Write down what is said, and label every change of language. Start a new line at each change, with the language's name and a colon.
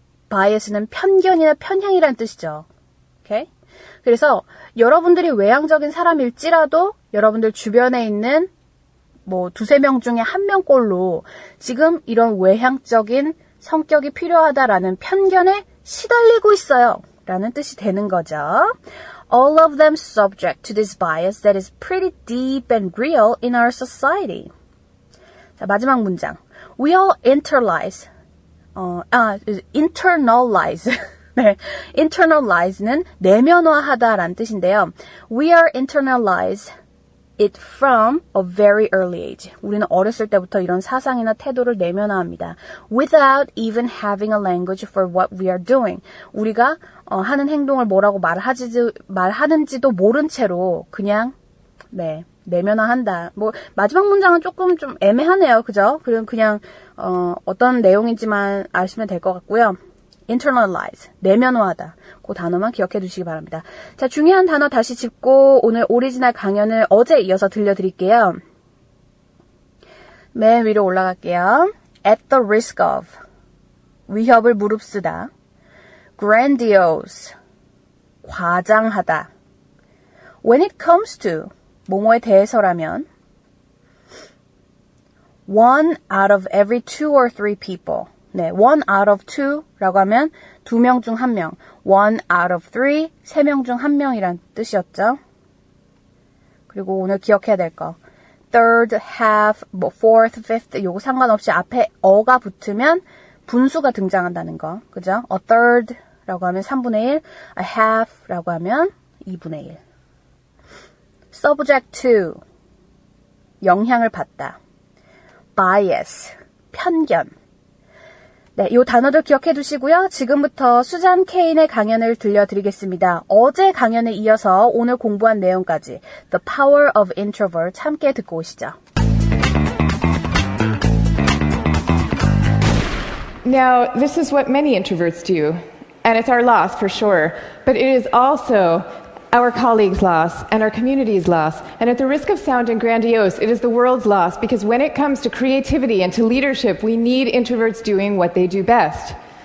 Korean: bias는 편견이나 편향이라는 뜻이죠. 오케이? 그래서 여러분들이 외향적인 사람일지라도 여러분들 주변에 있는 뭐 2-3명 중에 1명꼴로 지금 이런 외향적인 성격이 필요하다라는 편견에 시달리고 있어요. 라는 뜻이 되는 거죠. All of them subject to this bias that is pretty deep and real in our society. 자, 마지막 문장.
English: We all internalize. internalize.
Korean: 네, internalize는 내면화하다라는 뜻인데요.
English: We are internalize it from a very early age.
Korean: 우리는 어렸을 때부터 이런 사상이나 태도를 내면화합니다.
English: Without even having a language for what we are doing.
Korean: 우리가 하는 행동을 뭐라고 말하는지도 모른 채로 그냥 네, 내면화한다. 뭐 마지막 문장은 조금 좀 애매하네요. 그죠? 그냥 어떤 내용인지만 아시면 될 것 같고요. internalize, 내면화하다. 그 단어만 기억해 두시기 바랍니다. 자, 중요한 단어 다시 짚고 오늘 오리지널 강연을 어제 이어서 들려드릴게요. 맨 위로 올라갈게요. At the risk of, 위협을 무릅쓰다. Grandiose, 과장하다.
English: When it comes to,
Korean: 뭐뭐에 대해서라면
English: one out of every 2 or 3 people.
Korean: 네, one out of 2라고 하면 2명 중 1명. one out of 3, 3명 중 1명이란 뜻이었죠. 그리고 오늘 기억해야 될 거. third, half, 뭐 fourth, fifth 요거 상관없이 앞에 어가 붙으면 분수가 등장한다는 거. 그죠? a third라고 하면 3분의 1, a half라고 하면 2분의 1. subject to, 영향을 받다. bias, 편견. 네, 이 단어들 기억해 두시고요. 지금부터 수잔 케인의 강연을 들려드리겠습니다. 어제 강연에 이어서 오늘 공부한 내용까지 The Power of Introvert 함께 듣고 오시죠.
English: Now, this is what many introverts do, and it's our loss for sure, but it is also our colleagues' loss and our community's loss. And at the risk of sounding grandiose, it is the world's loss, because when it comes to creativity and to leadership, we need introverts doing what they do best.